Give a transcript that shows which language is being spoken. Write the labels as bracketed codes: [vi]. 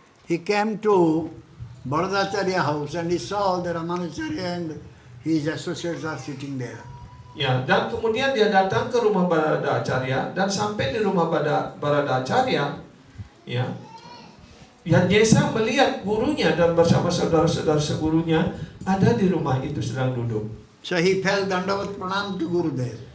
[en] He came to Bharadacharya house and he saw the Ramanacharya and his associates are sitting there. [id] Ya, dan kemudian dia datang ke rumah Bharadacharya dan sampai di rumah Bharadacharya, ya, Yadnyesa melihat gurunya dan bersama saudara-saudara segurunya ada di rumah itu sedang duduk. [en] So he fell dandavat pranam to Gurudev.